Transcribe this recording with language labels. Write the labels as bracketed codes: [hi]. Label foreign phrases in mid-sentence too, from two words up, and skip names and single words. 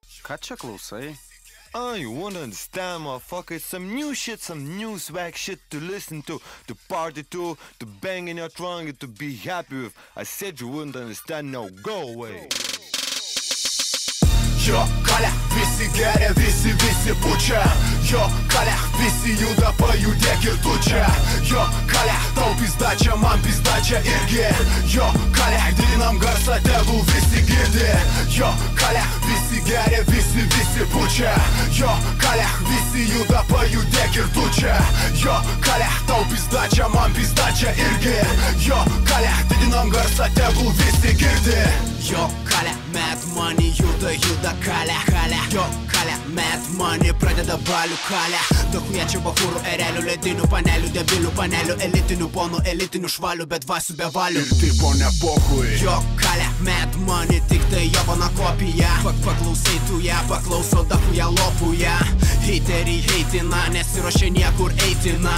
[lt] Ką čia klausai? [en] You wanna understand, motherfucker? It's some new shit, some new swag shit to listen to party to bang in your trunk and to be happy with. I said you wouldn't understand, now go away. [lt] Jo kalia, visi geria, visi pučia. Jo kalia, visi juda, pajudėk ir tu čia. Jo kalia, tau pizdačia, man pizdačia irgi. Jo kalia, didinam garsą, tegul visi girdi. Jo kalia, visi geria, visi pučia. Jo kalia, visi juda, pajudėk ir tu čia. Jo kalia, tau pizdačia, man pizdačia irgi. Jo kalia, didinam garsą, tegul visi girdi. Jo kalia, [en] mad money [lt] juda kalia. Jo kalia, [en] mad money [lt] pradeda balių kalia. Dahuja bachūrų, erelių, ledinių panelių, debilių panelių, elitinių ponų, elitinių švalių, bet dvasių be valių. Ir tipo nepohui. Jo kalia, [en] mad money, [lt] tik tai Jovana kopija. Paklausai tu ją, paklausau dahuja lopuja. Heiteriai heitina, nesiruošia niekur eitina.